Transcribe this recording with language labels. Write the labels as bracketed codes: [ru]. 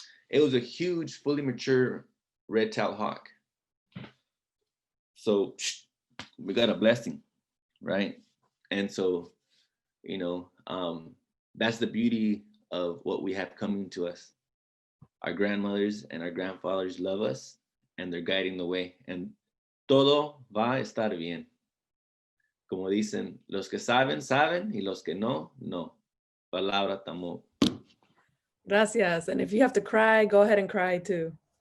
[en] It was a huge, fully mature red-tailed hawk. So we got a blessing, right? And so, you know, that's the beauty of what we have coming to us. Our grandmothers and our grandfathers love us, and they're guiding the way. [es] And todo va a estar bien. Como dicen, los que saben, saben, y los que no, no. Palabra tamo. Gracias. [en] And if you have to cry, go ahead and cry too.